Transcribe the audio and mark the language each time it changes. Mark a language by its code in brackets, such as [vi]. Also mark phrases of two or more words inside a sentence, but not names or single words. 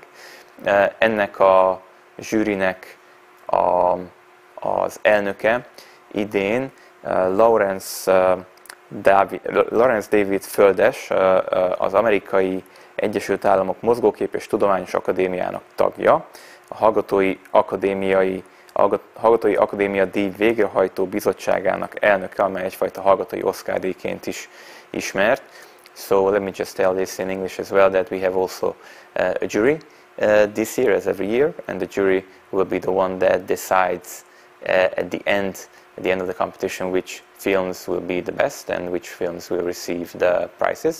[hu] Ennek a zsűrinek az elnöke idén Lawrence David Földes, az Amerikai Egyesült Államok Mozgókép és Tudományos Akadémiának tagja, a Hallgatói Akadémia díj végrehajtó bizottságának elnöke, amely egyfajta hallgatói Oscar-díjként is ismert. [en] So let me just tell this in English as well, that we have also a jury this year, as every year, and the jury will be the one that decides at the end of the competition which films will be the best and which films will receive the prizes.